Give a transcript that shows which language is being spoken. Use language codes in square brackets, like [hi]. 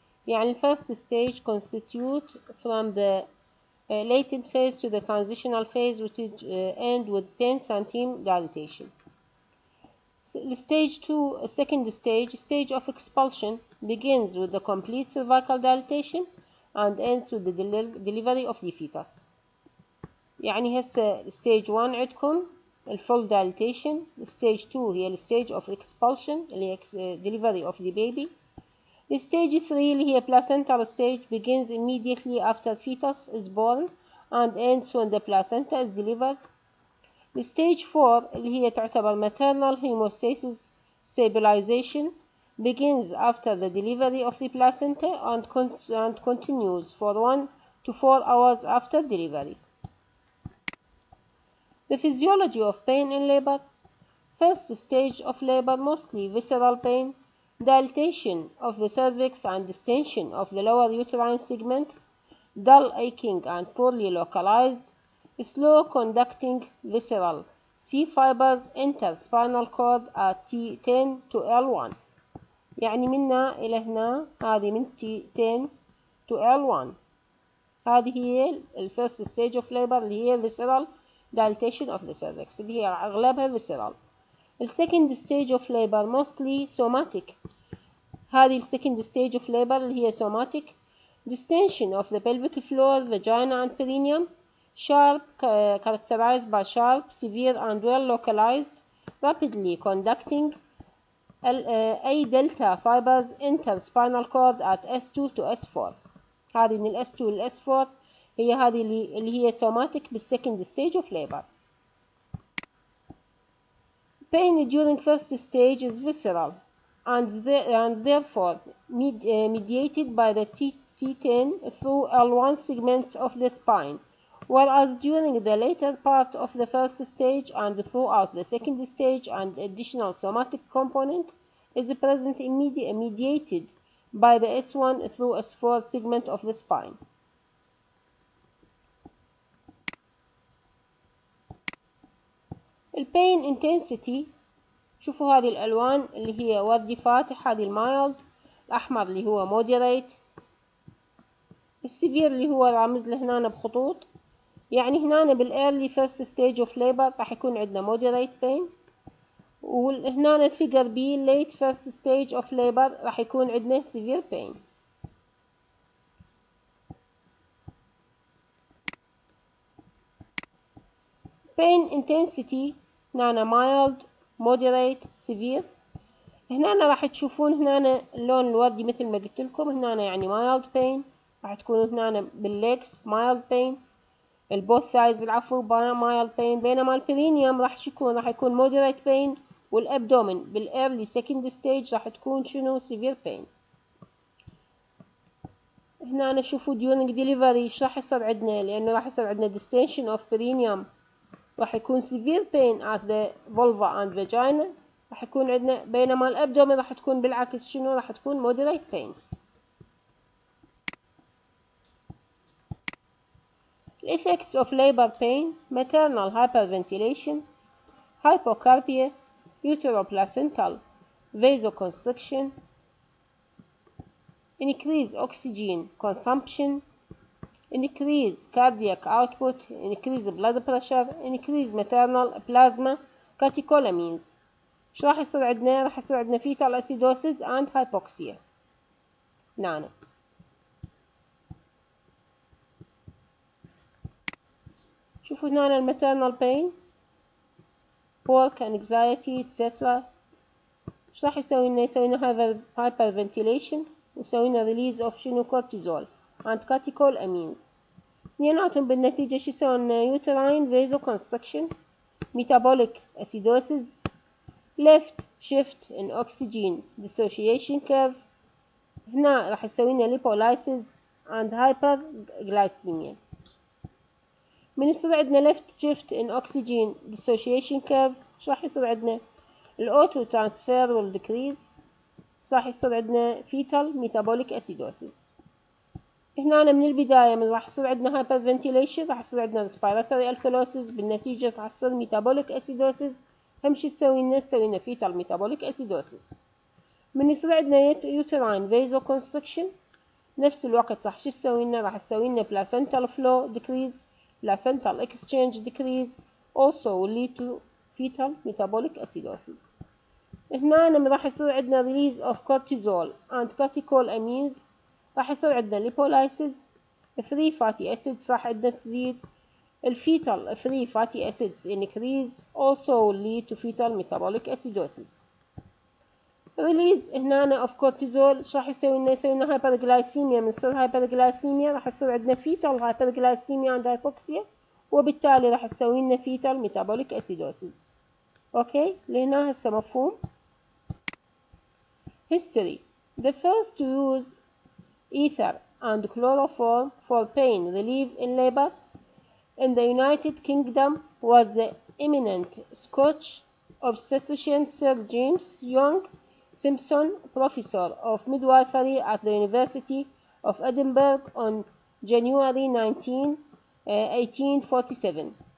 [ar] يعني [en] first stage constitute from the latent phase to the transitional phase, which end with 10 cm dilatation. Stage 2, second stage of expulsion, begins with the complete cervical dilatation and ends with the delivery of the fetus. [ar] يعني هسه [en] stage 1 [ar] عندكم الفول dilatation. [en] stage 2 [ar] هي [en] stage of expulsion [ar] اللي هي [en] delivery of the baby. stage 3 [ar] اللي هي [en] placental stage begins immediately after fetus is born and ends when the placenta is delivered. stage 4 [ar] اللي هي تعتبر [en] maternal hemostasis stabilization begins after the delivery of the placenta and continues for 1 to 4 hours after delivery. The physiology of pain in labor. First stage of labor, mostly visceral pain, dilatation of the cervix and distension of the lower uterine segment, dull aching and poorly localized, slow conducting visceral C fibers enter spinal cord at T10 to L1. [ar] يعني منا إلى هنا هذه من [en] T10 to L1. [ar] هذه هي [en] first stage of labor [ar] اللي هي [en] visceral dilatation of the cervix [ar] اللي هي أغلبها [en] visceral. second stage of labor mostly somatic. [ar] هذه [en] second stage of labor [ar] اللي هي [en] somatic. Distension of the pelvic floor, vagina and perineum, sharp, characterized by sharp, severe and well localized, rapidly conducting A delta fibers enter spinal cord at S2 to S4. [ar] هذه من [en] S2 [ar] ل [en] S4 [ar] هي هذه اللي هي somatic بال [en] second stage of labor. Pain during first stage is visceral and therefore mediated by the T10 through L1 segments of the spine, whereas during the later part of the first stage and throughout the second stage an additional somatic component is present mediated by the S1 through S4 segment of the spine. [ar] البين [en] intensity، [ar] شوفوا هذه الألوان اللي هي وردي فاتح، هذه المايلد، الأحمر اللي هو moderate، السيفير اللي هو رامز له هنا بخطوط. يعني هنا [en] بالearly first stage of labor [ar] راح يكون عندنا [en] moderate pain، [ar] وهنا الفيجر بي [en] late first stage of labor راح يكون عندنا severe pain. pain intensity [ar] هنا [en] mild moderate severe. [ar] هنا راح تشوفون هنا اللون الوردي مثل ما قلت لكم، هنا يعني [en] mild pain [ar] راح تكون هنا بالlegs mild pain، البوث thighs العفو mild pain، بينما البرينيوم راح يكون [en] moderate pain، [ar] والابدومين بالايرلي second stage راح تكون شنو [en] severe pain. [ar] هنا نشوفوا [en] during delivery [ar] ايش راح يصير عندنا، لانه راح يصير عندنا [en] distension of perineum، [ar] راح يكون [en] severe pain at the vulva and vagina [ar] راح يكون عندنا، بينما الابدومين راح تكون بالعكس شنو راح تكون [en] moderate pain. Effects of labor pain: maternal hyperventilation, hypocarpia, uteroplacental vasoconstriction, increased oxygen consumption, increased cardiac output, increased blood pressure, increased maternal plasma catecholamines. [ar] ايش راح يصير عندنا؟ راح يصير عندنا [en] fetal acidosis and hypoxia. [ar] هنا شوفوا هنا الماتernal pain، [en] work anxiety etc. [ar] ايش راح يسوي لنا؟ يسوي لنا hyperventilation ويسوي لنا [en] release of [ar] شنو [en] cortisol and catecholamines. [ar] اثنيناتهم بالنتيجة شو يسوون [en] uterine vasoconstriction, metabolic acidosis, left shift in oxygen dissociation curve. [ar] هنا راح يسوي لنا [en] lipolysis and hyperglycemia. [ar] من يصير عندنا [en] left shift in oxygen dissociation curve [ar] شو راح يصير عندنا؟ الauto [en] transfer will decrease. [ar] راح يصير عندنا [en] fetal metabolic acidosis. [ar] هنا من البداية من راح يصير عندنا hyperventilation راح يصير عندنا [en] respiratory alkalosis، [ar] بالنتيجة راح يصير [en] metabolic acidosis. [ar] هم شو تسوي لنا؟ تسوي لنا [en] fetal metabolic acidosis. [ar] من يصير عندنا [en] uterine vasoconstriction [ar] نفس الوقت راح شو تسوي لنا؟ [en] راح تسوي لنا placental flow decrease, placental exchange decrease, also will lead to fetal metabolic acidosis. [ar] هنا من راح يصير عندنا [en] release of cortisol and catecholamines، راح يصير عندنا lipolysis، free fatty acids [ar] راح عندنا تزيد، [en] الفيتال free fatty acids increase, also will lead to fetal metabolic acidosis. release [ar] هنا [en] of cortisol [ar] راح يسوي لنا [en] hyperglycemia. [ar] من يصير hyperglycemia راح يصير عندنا [en] fetal hyperglycemia and hypoxia، [ar] وبالتالي راح يسوي لنا [en] fetal metabolic acidosis. [ar] اوكي لهنا هسه مفهوم. [en] History. The first to use ether and chloroform for pain relief in labor in the United Kingdom was the eminent Scotch obstetrician Sir James Young Simpson, professor of midwifery at the University of Edinburgh on January 19, 1847.